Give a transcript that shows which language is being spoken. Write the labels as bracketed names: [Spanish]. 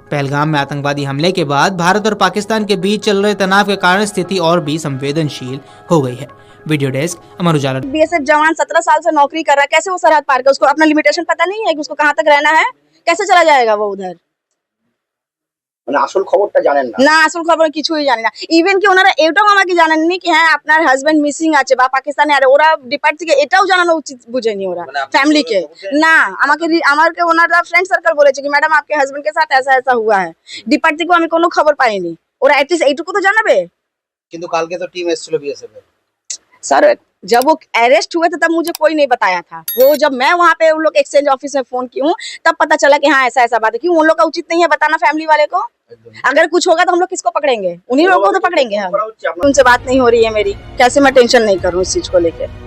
[Hindi] पहलगाम में आतंकवादी हमले के बाद भारत और पाकिस्तान के बीच चल रहे तनाव के कारण स्थिति और भी संवेदनशील हो गई है। Video desk Amar Ujala. BSF जवान 17 साल से नौकरी कर रहा है, कैसे वो सरहद पार कर, उसको अपना लिमिटेशन पता नहीं है कि उसको कहाँ तक रहना है, कैसे चला जाएगा वो उधर। [Bangla] মানে আসল খবরটা জানেন না না আসল খবর কিছুই জানি না। ইভেন কি ওনারা এটাও আমাকে জানাননি কি হ্যাঁ আপনার হাজবেন্ড মিসিং আছে বা পাকিস্তানে আর ওরা ডিপার্ট থেকে এটাও জানানো উচিত বুঝেনি ওরা ফ্যামিলিকে। না আমাকে ওনারা ফ্রেন্ড সার্কেল বলেছে কি ম্যাডাম [Hindi] आपके हस्बैंड के साथ ऐसा ऐसा हुआ है। [Bangla] ডিপার্ট থেকে আমি কোনো খবর পাইনি। ওরা এটলিস্ট এইটুকু তো জানাবে। কিন্তু কালকে তো टीम এসেছিল বিএসএফ এর। [Hindi] सर जब वो अरेस्ट हुए थे तब मुझे कोई नहीं बताया था। वो जब मैं वहाँ पे उन लोग एक्सचेंज ऑफिस में फोन की हूँ तब पता चला कि हाँ ऐसा ऐसा बात है। क्यों उन लोग का उचित नहीं है बताना फैमिली वाले को। अगर कुछ होगा तो हम लोग किसको पकड़ेंगे, उन्हीं लोगों को तो पकड़ेंगे हम। उनसे बात नहीं हो रही है मेरी, कैसे मैं टेंशन नहीं करूँ इस चीज को लेकर।